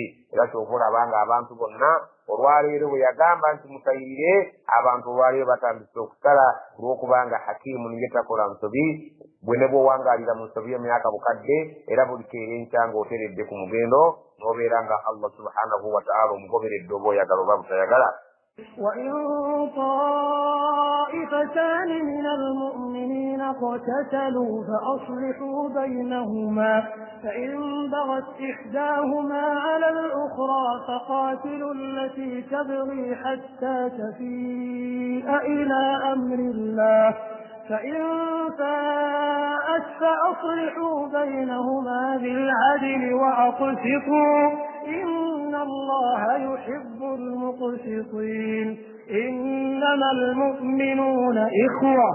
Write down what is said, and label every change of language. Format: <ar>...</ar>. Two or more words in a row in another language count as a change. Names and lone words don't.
<lg>Era kyova olaba nga abantu bonna olwaleero bwe yagamba nti musayirire, abantu olwaleero batandise okusala olw'okubanga hakimun yetakola nsobi. Bwe ne bw'owangaalira mu nsobi y'emyaka bukadde, era buli keera enkya ng'oteredde ku mugendo n'obeera nga</lg> <ar>الله سبحانه وتعالى</ar> <lg>omugoberedde oba oyagala oba butayagala.</lg> <ar>وإن طائفتان من المؤمنين اقتتلوا فأصلحوا بينهما فإن بغت إحداهما على الأخرى فقاتلوا التي تبغي حتى تفيء إلى أمر الله فإن فاءت فأصلحوا بينهما بالعدل وأقسطوا إن الله يحب المقسطين إنما المؤمنون إخوة.</ar>